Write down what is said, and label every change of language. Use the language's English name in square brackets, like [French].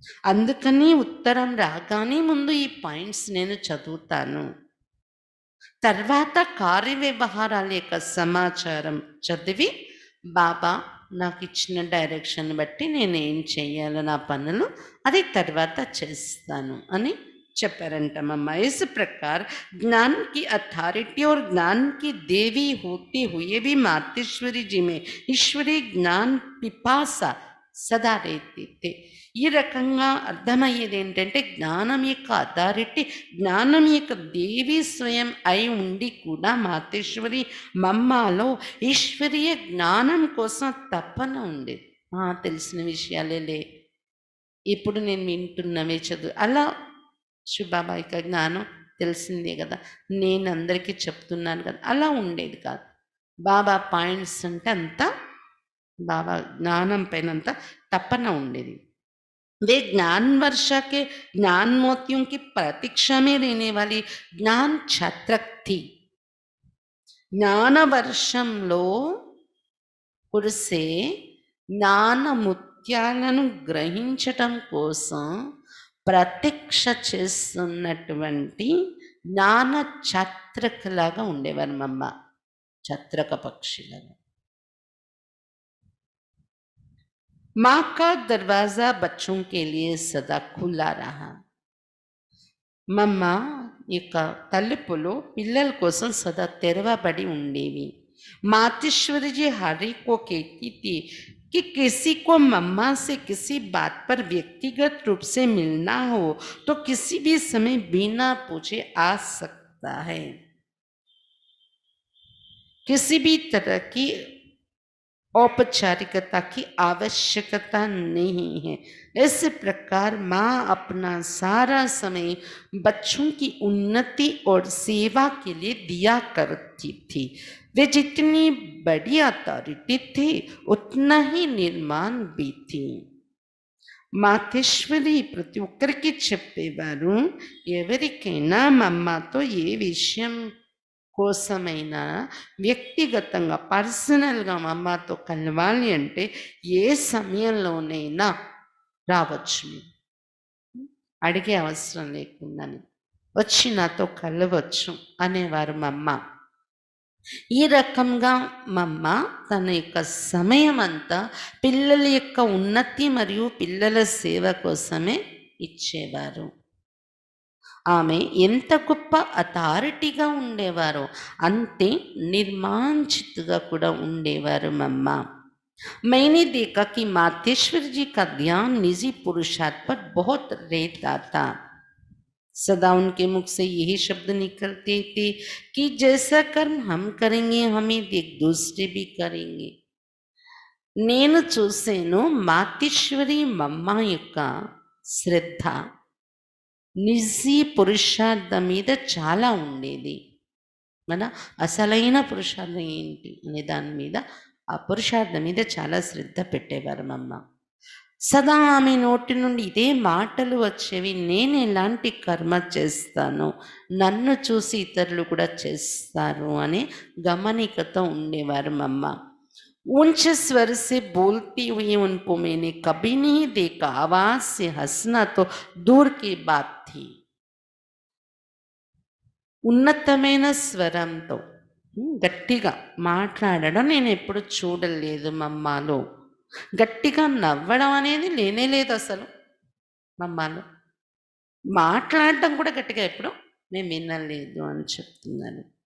[Telugu] అందుకని ఉత్తరం రాగానే ముందు ఈ పాయింట్స్ నేను చదువుతాను, తర్వాత కార్య వ్యవహారాల యొక్క సమాచారం చదివి బాబా నాకు ఇచ్చిన డైరెక్షన్ బట్టి నేను ఏం చేయాలో నా పనులు అది తర్వాత చేస్తాను అని చెప్పారంట మమ్మ. [Hindi] इस प्रकार ज्ञान की अथॉरिटी और ज्ञान की देवी होते हुए भी मातेश्वरी जी में ईश्वरीय ज्ञान पिपासा సదా రేతే. [Telugu] ఈ రకంగా అర్థమయ్యేది ఏంటంటే జ్ఞానం యొక్క అథారిటీ, జ్ఞానం యొక్క దేవి స్వయం అయి ఉండి కూడా మాతేశ్వరి మమ్మలో ఈశ్వరీయ జ్ఞానం కోసం తపన ఉండేది. తెలిసిన విషయాలే ఇప్పుడు నేను వింటున్నవే చదువు, అలా శివబాబా యొక్క జ్ఞానం తెలిసిందే కదా, నేను అందరికీ చెప్తున్నాను కదా, అలా ఉండేది కాదు. బాబా పాయింట్స్ అంటే అంతా बाबा ज्ञानम पैनंता तपन उंडेदी. [Hindi] वे ज्ञान वर्षा के ज्ञान मोतियों की प्रतीक्षा में रहने वाली ज्ञान छात्रक थी. [Telugu] ज्ञान वर्षंलो कुरिसे ज्ञान ముత్యాలను గ్రహించటం కోసం ప్రతీక్ష చేస్తున్నటువంటి జ్ఞాన ఛత్రకలాగా ఉండేవారు మమ్మ, ఛత్రక పక్షిలాగా. [Hindi] माँ का दरवाजा बच्चों के लिए सदा खुला रहा. [Telugu] మమ్మ యొక్క తలుపులు పిల్లల కోసం సదా తెరవబడి ఉండేవి. [Hindi] मातेश्वरी जी हरि को कहती थी कि किसी को मम्मा से किसी बात पर व्यक्तिगत रूप से मिलना हो तो किसी भी समय बिना पूछे आ सकता है. किसी भी तरह की औपचारिकता की आवश्यकता नहीं है। इस प्रकार माँ अपना सारा समय बच्चों की उन्नति और सेवा के लिए दिया करती थी। वे जितनी बड़ी अथॉरिटी थी उतना ही निर्माण भी थी। [Telugu] మాతేశ్వరి ప్రతి ఒక్కరికి చెప్పేవారు, ఎవరికైనా మమ్మతో ఏ విషయం కోసమైనా వ్యక్తిగతంగా పర్సనల్గా మమ్మతో కలవాలి అంటే ఏ సమయంలోనైనా రావచ్చు, మీరు అడిగే అవసరం లేకుండానే వచ్చి నాతో కలవచ్చు అనేవారు మమ్మ. ఈ రకంగా మమ్మ తన యొక్క సమయం అంతా పిల్లల యొక్క ఉన్నతి మరియు పిల్లల సేవ కోసమే ఇచ్చేవారు. ఆమె ఎంత గొప్ప అథారిటీగా ఉండేవారో అంతే నిర్మాంచితగా కూడా ఉండేవారు మమ్మ. [Hindi] मैंने देखा कि मातेश्वर जी का ध्यान निजी पुरुषार्थ पर बहुत रहता था। सदा उनके मुख से यही शब्द निकलते थे कि जैसा कर्म हम करेंगे हमें देख दूसरे भी करेंगे। [Telugu] నేను చూసాను మాతేశ్వరి మమ్మ యొక్క శ్రద్ధ నిజీ పురుషార్థం మీద చాలా ఉండేది. మన అసలైన పురుషార్థం ఏంటి అనే దాని మీద, ఆ పురుషార్థం మీద చాలా శ్రద్ధ పెట్టేవారు మమ్మ. సదా ఆమె నోటి నుండి ఇదే మాటలు వచ్చేవి, నేను ఎలాంటి కర్మ చేస్తాను, నన్ను చూసి ఇతరులు కూడా చేస్తారు అనే గమనికతో ఉండేవారు మమ్మ. [Hindi] ऊंचे स्वर से बोलती हुई उनको मैंने कभी नहीं देखा। आवाज से हंसना तो दूर की बात थी। [Telugu] ఉన్నతమైన స్వరంతో గట్టిగా మాట్లాడడం నేను ఎప్పుడు చూడలేదు మమ్మాలో. గట్టిగా నవ్వడం అనేది లేనే లేదు అసలు మమ్మాలో. మాట్లాడటం కూడా గట్టిగా ఎప్పుడు నేను వినలేదు అని చెప్తున్నాను.